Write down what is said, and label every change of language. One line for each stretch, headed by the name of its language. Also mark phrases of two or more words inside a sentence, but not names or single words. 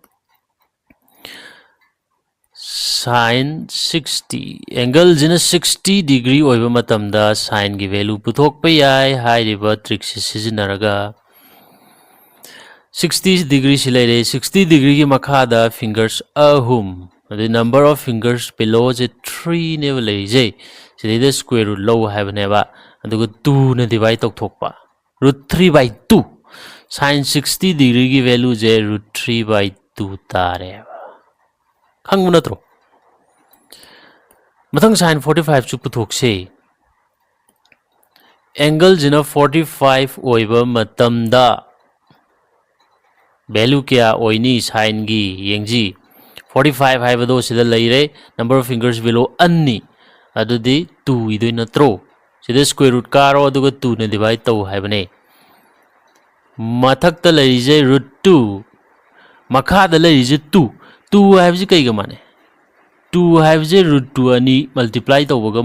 Manipuri: sin 60 ꯑꯦꯡꯒꯜꯁꯤꯅ 60 ꯗꯤꯒ꯭ꯔꯤ ꯑꯣꯏꯕ ꯃꯇꯝꯗ sinꯒꯤ ꯚꯦꯂꯨ ꯄꯨꯊꯣꯛꯄ ꯌꯥꯏ ꯍꯥꯏꯔꯤꯕ ꯇ꯭ꯔꯤꯛꯁꯤ ꯁꯤꯖꯤꯟꯅꯔꯒ 60 ꯗꯤꯒ꯭ꯔꯤ ꯁꯤ ꯂꯩꯔꯦ 60 ꯗꯤꯒ꯭ꯔꯤꯒꯤ ꯃꯈꯥꯗ ꯐꯤꯡꯒꯔꯁ ꯑꯍꯨꯝ ꯑꯗꯩ
English: number of fingers below
Manipuri: ꯁꯦ 3ꯅꯦꯕ ꯂꯩꯔꯤꯁꯦ ꯁꯤꯗꯩꯗ
English: square root
Manipuri: ꯂꯧ ꯍꯥꯏꯕꯅꯦꯕ ꯑꯗꯨꯒ 2ꯅ divide ꯇꯧꯊꯣꯛꯄ √3/2 sin 60 ꯗꯤꯒ꯭ꯔꯤꯒꯤ ꯚꯦꯂꯨꯁꯦ √3/2 ꯇꯥꯔꯦꯕ ꯈꯪꯕ ꯅꯠꯇ꯭ꯔꯣ ꯃꯊꯪ sin 45 ꯁꯨ ꯄꯨꯊꯣꯛꯁꯦ ꯑꯦꯡꯒꯜꯁꯤꯅ 45 ꯑꯣꯏꯕ ꯃꯇꯝꯗ ꯚꯦꯂꯨ ꯀꯌꯥ ꯑꯣꯏꯅꯤ sinꯒꯤ ꯌꯦꯡꯁꯤ 45 ꯍꯥꯏꯕꯗꯣ ꯁꯤꯗ ꯂꯩꯔꯦ
English: number of fingers below
Manipuri: ꯑꯅꯤ ꯑꯗꯨꯗꯤ 2 ꯏꯗꯣꯏ ꯅꯠꯇ꯭ꯔꯣ ꯁꯤꯗ
English: square root
Manipuri: ꯀꯥꯔꯣ ꯑꯗꯨꯒ 2ꯅ divide ꯇꯧ ꯍꯥꯏꯕꯅꯦ ꯃꯊꯛꯇ ꯂꯩꯔꯤꯁꯦ √2 ꯃꯈꯥꯗ ꯂꯩꯔꯤꯁꯦ 2 ꯍꯥꯏꯕꯁꯤ ꯀꯩꯒ ꯃꯥꯟꯅꯩ 2 ꯍꯥꯏꯕꯁꯦ √2 ꯑꯅꯤ ꯃꯜꯇꯤꯄ꯭ꯂꯥꯏ ꯇꯧꯕꯒ